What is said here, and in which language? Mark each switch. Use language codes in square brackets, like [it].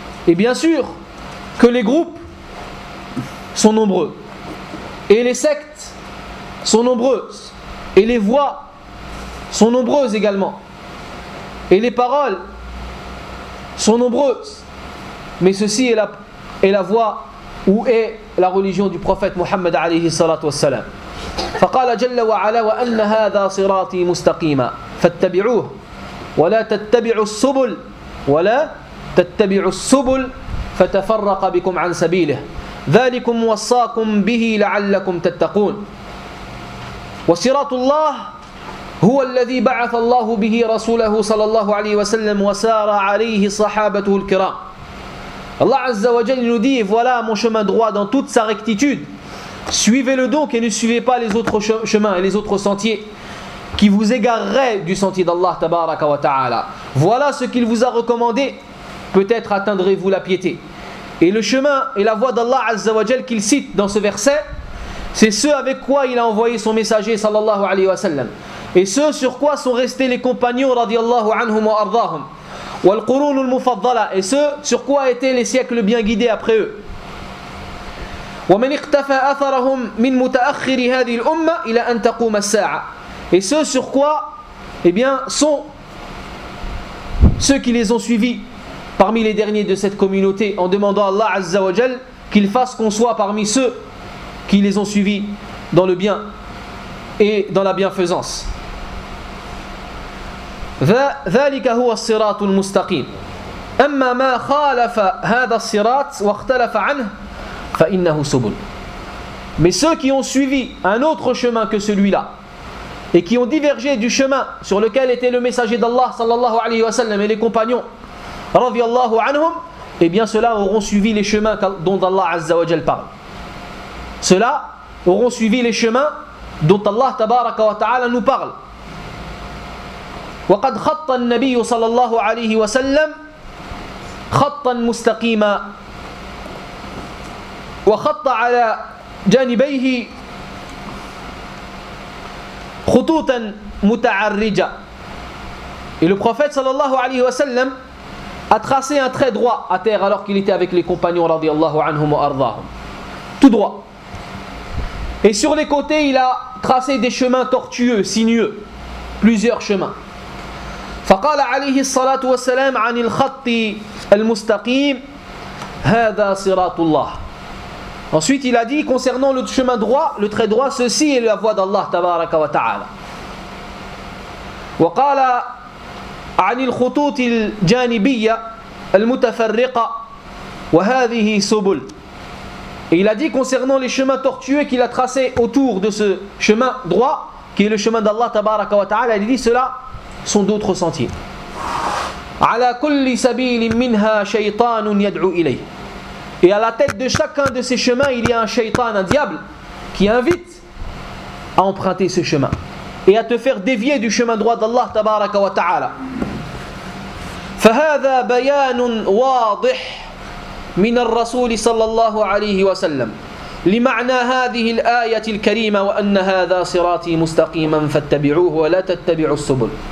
[fr] Et bien sûr que les groupes sont nombreux et les sectes sont nombreuses et les voix sont nombreuses également et les paroles sont nombreuses, mais ceci est la voie où est la religion du prophète Mohammed alayhi salatu wassalam. [ar] فقال جل وعلا وأن هذا صراطي مستقيما فاتبعوه ولا تتبعوا السبل ولا تتبعوا السبل فتفرق بكم عن سبيله ذلكم وصاكم به لعلكم تتقون. وصراط الله هو الذي بعث الله به رسوله صلى الله عليه وسلم وسار عليه صحابته الكرام. الله عز وجل يديه [fr] voilà mon chemin droit dans toute sa rectitude. Suivez-le donc et ne suivez pas les autres chemins et les autres sentiers qui vous égareraient du sentier d'Allah tabaraka wa ta'ala. Voilà ce qu'il vous a recommandé, peut-être atteindrez-vous la piété. Et le chemin et la voie d'Allah azza wa jal qu'il cite dans ce verset, c'est ce avec quoi il a envoyé son messager sallallahu alayhi wa sallam, et ce sur quoi sont restés les compagnons radiyallahu anhum wa ardahum [ar] wal qurunul mufaddala, [fr] et ce sur quoi étaient les siècles bien guidés après eux. [ar] ومن اقتفى اثرهم من متاخر هذه الامه الى ان تقوم الساعه. [fr] Et ce sur quoi sont ceux qui les ont suivis parmi les derniers de cette communauté, en demandant à Allah azza wa jal qu'il fasse qu'on soit parmi ceux qui les ont suivis dans le bien et dans la bienfaisance. [ar] ذلك هو الصراط المستقيم اما ما خالف هذا الصراط واختلف عنه فَإِنَّهُ سُبُلْ. [fr] Mais ceux qui ont suivi un autre chemin que celui-là et qui ont divergé du chemin sur lequel était le messager d'Allah sallallahu alayhi wa sallam et les compagnons radiyallahu anhum, et bien ceux-là auront suivi les chemins dont Allah azza wa jal parle. Ceux-là auront suivi les chemins dont Allah tabaraka wa ta'ala nous parle. [ar] وَقَدْ خَطَّ النَّبِيُّ sallallahu alayhi wa sallam خَطًّا مُسْتَقِيمًا وخط على جانبيه خطوطا متعرجة. [fr] Et le prophète sallallahu alayhi wa sallam a tracé un trait droit à terre alors qu'il était avec les compagnons radiyallahu anhum wa ardahum, tout droit. Et sur les côtés, il a tracé des chemins tortueux, sinueux, plusieurs chemins. [ar] فقال عليه الصلاة والسلام عن الخط المستقيم هذا صراط الله. [fr] Ensuite, il a dit concernant le chemin droit, le trait droit, ceci est la voie d'Allah tabaraka wa ta'ala. [ar] وقال عن الخطوط الجانبية المتفرقة وهذه سبل. [fr] Et il a dit concernant les chemins tortueux qu'il a tracés autour de ce chemin droit, qui est le chemin d'Allah tabaraka wa ta'ala, il dit cela sont d'autres sentiers. [ar] على كل سبيل منها شيطان يدعو إليه. [fr] Et à la tête de chacun de ces chemins, il y a un shaytan, un diable, qui invite à emprunter ce chemin et à te faire dévier du chemin droit d'Allah tabaraka wa ta'ala. [ar] فهذا بيان واضح من الرسول صلى الله عليه وسلم لمعنى هذه الآية الكريمة وأن هذا صراطي مستقيما فاتبعوه ولا تتبعوا السبل.